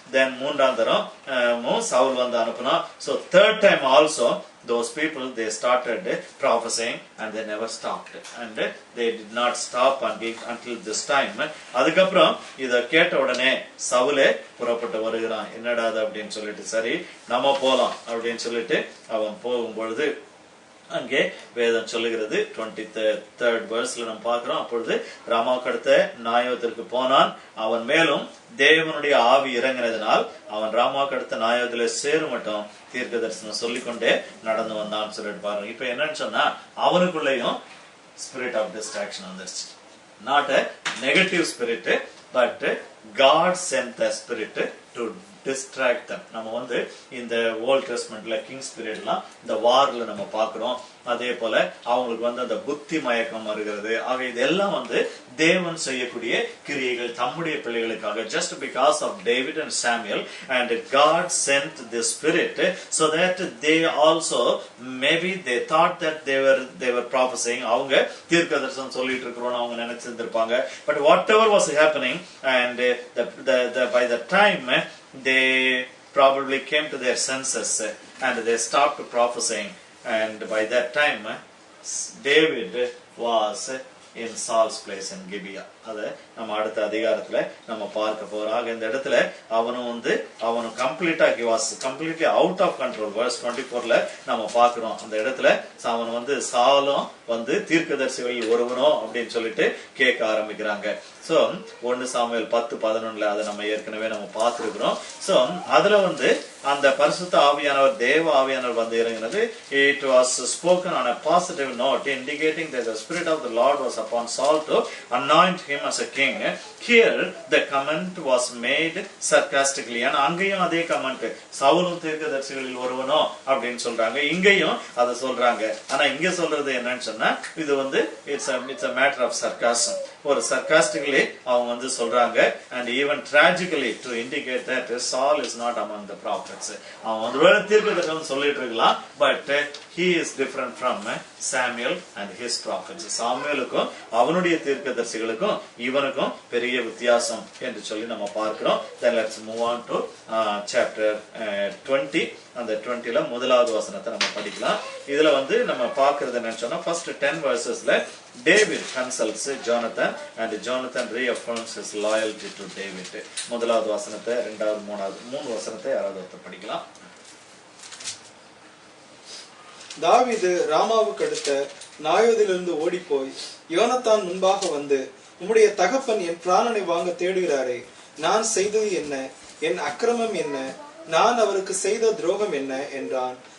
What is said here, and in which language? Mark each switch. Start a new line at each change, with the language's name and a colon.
Tamil: தென் மூன்றாம் தரம் சவுல் வந்து அனுப்புனா.
English: So third time also those people they started prophesying and they never stopped, and they did not stop until this time.
Tamil: அதுக்கப்புறம் இத கேட்ட உடனே சவுலே புறப்பட்டு வருகிறான். என்னடா அது அப்படின்னு சொல்லிட்டு சரி நம்ம போலாம் அப்படின்னு சொல்லிட்டு அவன் போகும் பொழுது அங்கே வேதம் சொல்லுகிறது 23rd verseல நம்ம பார்க்கிறோம். அப்பொழுது ராமாவுக்கு அடுத்த நாயோத்திற்கு போனான், அவன் மேலும் தேவனுடைய ஆவி இறங்கினதினால் அவன் ராமாவுக்கு அடுத்த நாயோத்தில சேரும் மட்டும் தீர்க்க தரிசனம் சொல்லிக்கொண்டே நடந்து வந்தான் சொல்லிட்டு பாருங்க. இப்ப என்னன்னு சொன்னா அவனுக்குள்ளேயும் ஸ்பிரிட் ஆஃப் டிஸ்ட்ராக்ஷன் வந்துருச்சு.
English: Not a negative spirit, but God sent the spirit to distract them.
Tamil: நம்ம வந்து இந்த ஓல்ட் டெஸ்ட்மென்ட்ல கிங்ஸ் பீரியட்லாம் இந்த வார்ல நம்ம பார்க்கிறோம். அதே போல அவங்களுக்கு வந்து அந்த புத்தி மயக்கம் வருகிறது. ஆக இதெல்லாம் வந்து தேவன் செய்யக்கூடிய கிரியைகள் தம்முடைய பிள்ளைகளுக்காக.
English: just because of David and Samuel, and God sent the spirit so that they also maybe they thought that they were prophesying,
Tamil: அவங்க தீர்க்க தரிசனம் சொல்லிட்டு இருக்கிறோம் அவங்க நினைச்சிருந்திருப்பாங்க.
English: but whatever was happening, and by the time they probably came to their senses and they stopped prophesying, and by that time David was in Saul's place in Gibeah.
Tamil: அத நம்ம அடுத்த அதிகாரத்துல நம்ம பார்க்க போறோம். இந்த இடத்துல அவனும் கம்ப்ளீட்டா
English: he was completely out of control.
Tamil: verse 24ல நம்ம பார்க்கிறோம். அந்த இடத்துல அவன் சாலும் தீர்க்கதரிசிகளில் ஒருவனோ அப்படின்னு சொல்லிட்டு கேட்க ஆரம்பிக்கிறாங்க. சோ 1 சாமுவேல் 10:11 அதை நம்ம ஏற்கனவே நம்ம பார்த்திருக்கிறோம். சோ அதுல அந்த பரிசுத்த ஆவியானவர் தேவ ஆவியானவர் இறங்கினது.
English: It was spoken on a positive note indicating that the spirit of the Lord was upon Saul to anoint him as a king. Here the comment was made sarcastically.
Tamil: and அங்கேயும் அதே comment சவுலும் தீர்க்கதரிசிகளில் ஒருவனோ அப்படின்னு சொல்றாங்க. இங்கேயும் அதை சொல்றாங்க. ஆனா இங்க சொல்றது என்னன்னு சொன்னா இது
English: it's a matter of sarcasm.
Tamil: ஒரு sarcastically அவங்க வந்து சொல்றாங்க,
English: and even tragically to indicate that Saul is not among the prophets.
Tamil: அவன் வந்து வேற தீர்க்கதரிசின்னு சொல்லிட்டு இருக்கலாம்,
English: but he is different from Samuel and his prophets.
Tamil: சாமுவேலுக்கும் அவனுடைய தீர்க்கதரிசிகளுக்கும் இவனுக்கும் பெரிய வித்தியாசம் என்று சொல்லி நம்ம பார்க்கிறோம்.
English: Then let's move on to chapter 20.
Tamil: அந்த 20ல முதலாவது வசனத்தை நம்ம படிக்கலாம். இதுல வந்து நம்ம பார்க்கிறது என்னன்னு சொன்னா,
English: first 10 versesல David consults Jonathan and Jonathan reaffirms his loyalty to David.
Tamil: முதலாவது வசனத்தை, இரண்டாவது, மூணாவது, 3 வசனத்தை யாராவது ஒருத்தர் படிக்கலாம். தாவீது ராமாவுக்கு அடுத்த நாயோதிலிருந்து ஓடிப்போய் யோனத்தான் முன்பாக வந்து, உம்முடைய தகப்பன் என் பிராணனை வாங்க தேடுகிறாரே, நான் செய்தது என்ன, என் அக்கிரமம் என்ன, நான் அவருக்கு செய்த துரோகம் என்ன என்றான்.